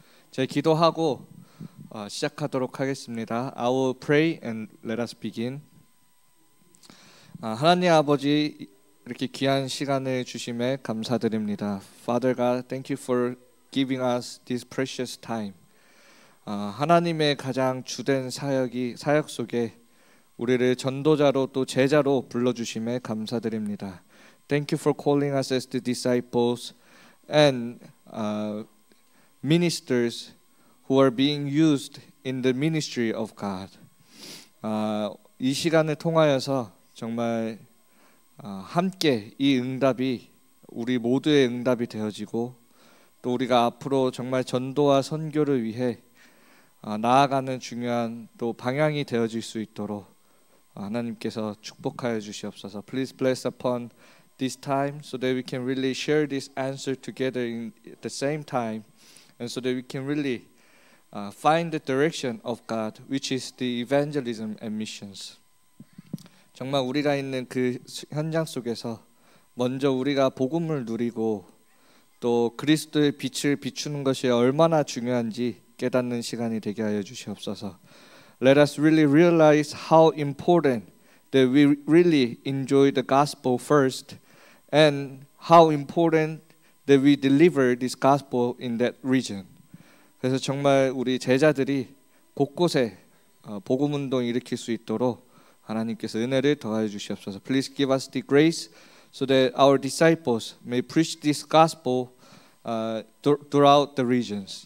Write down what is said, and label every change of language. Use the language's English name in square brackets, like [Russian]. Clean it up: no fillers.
[Korean] 제 기도하고 시작하도록 하겠습니다. [English] I will pray and let us begin. [Korean] 하나님 아버지, 이렇게 귀한 시간을 주심에 감사드립니다. [English] Father God, thank you for giving us this precious time. [Korean] 하나님의 가장 주된 사역 속에 우리를 전도자로 또 제자로 불러주심에 감사드립니다. [English] Thank you for calling us as the disciples and ministers who are being used in the ministry of God. [Korean] 이 시간을 통하여서 정말 함께 이 응답이 우리 모두의 응답이 되어지고 또 우리가 앞으로 정말 전도와 선교를 위해 나아가는 중요한 또 방향이 되어질 수 있도록 하나님께서 축복하여 주시옵소서. [English] Please bless upon this time so that we can really share this answer together at the same time, and so that we can really find the direction of God, which is the evangelism and missions. [Korean] 정말 우리가 있는 그 현장 속에서 먼저 우리가 복음을 누리고 또 그리스도의 빛을 비추는 것이 얼마나 중요한지 깨닫는 시간이 되게 하여 주시옵소서. [English] Let us really realize how important that we really enjoy the gospel first, and how important that we deliver this gospel in that region. [Korean] 그래서 정말 우리 제자들이 곳곳에 복음 운동 일으킬 수 있도록 하나님께서 은혜를 더하여 주시옵소서. [English] Please give us the grace so that our disciples may preach this gospel throughout the regions.